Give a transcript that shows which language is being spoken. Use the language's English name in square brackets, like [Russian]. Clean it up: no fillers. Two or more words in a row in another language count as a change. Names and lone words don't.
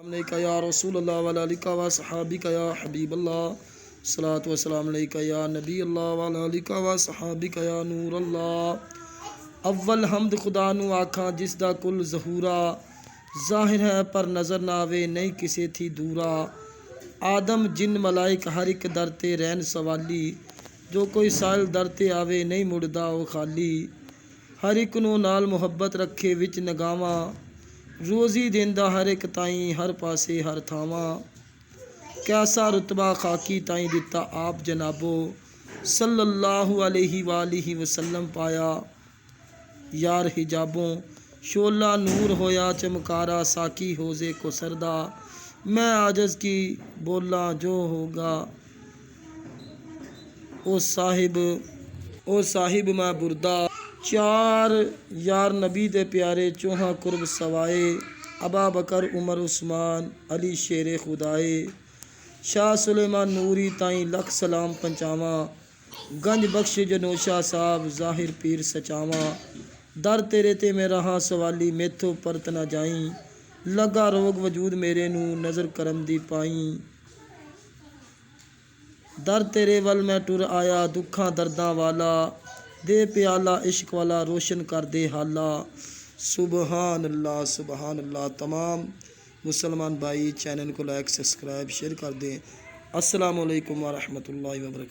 [Arabic] عليك يا رسول الله وآلك وصحبك يا حبيب الله صلاة وسلام عليك يا نبي الله وآلك وصحبك يا نور الله. [Punjabi] اول حمد خدا نوں آکھاں جس دا کل ظہورا، ظاہر ہے پر نظر نہ آوے نہیں کسے تھیں دورا. آدم جن ملائک ہر اک در تے رہن سوالی، جو کوئی سائل در تے آوے نہیں مڑدا او خالی. ہر اک نوں نال محبت رکھے وچ نگاواں، روزی دیندا ہر اک تائیں ہر پاسے ہر تھاواں. کیسا رتبہ خاکی تائیں دتا آپ جنابوں, [Arabic] صلى الله عليه وآله وسلم [Punjabi] پایا یار حجابوں. شعلہ نور ہویا چمکارا ساقی ہوجے کو سردا، میں عاجز کی بولاں جو ہوگا او صاحب میں بردا. چار یار نبی دے پیارے چوہاں قرب سوائے, ابا بکر عمر عثمان علی شیرِ خدائے. شاہ سلیمان نوری تائیں لکھ سلام پہنچاواں، گنج بخش جنوشا صاحب ظاہر پیر سچاواں. در تیرے تے میں رہا سوالی میتھوں پرت نہ جائیں، لگا روگ وجود میرے نوں نظر کرم دی پائیں. در تیرے ول میں ٹر آیا دکھاں درداں والا، دے پیالہ عشق والا روشن کر دے حالاں. [Arabic] سبحان الله. [Urdu] تمام مسلمان بھائی چینل کو [English] like subscribe share [Urdu] کر دیں. [Arabic] السلام عليكم ورحمة الله وبركاته.